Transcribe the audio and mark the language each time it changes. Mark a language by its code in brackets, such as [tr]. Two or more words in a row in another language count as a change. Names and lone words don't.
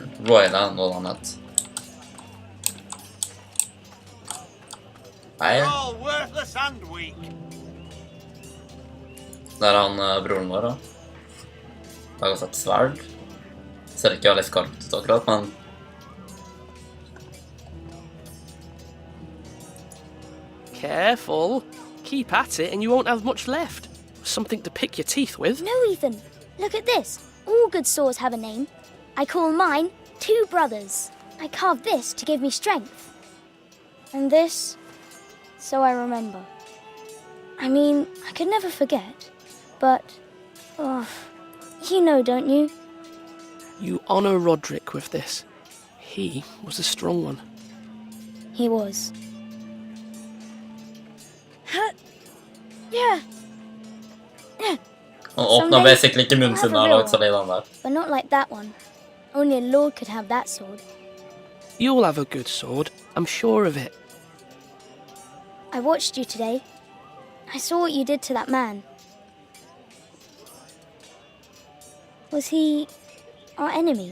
[no] Royal er noe annet. Nei. Der er han broren vår da. Jeg har sett sverd. Ser ikke veldig skarpt ut akkurat, men... [en] Careful. Keep at it and you won't have much left. Something to pick your teeth with. No, Ethan. Look at this. All good swords have a name. I call mine Two Brothers. I carved this to give me strength. And this, so I remember. I mean, I could never forget. But, you know, don't you? You honor Roderick with this. He was a strong one. He was. Yeah. [no] Han åpner basically ikke munnen sin og laget seg litt der. [en] But not like that one. Only a lord could have that sword. You'll have a good sword. I'm sure of it. I watched you today. I saw what you did to that man. Was he our enemy?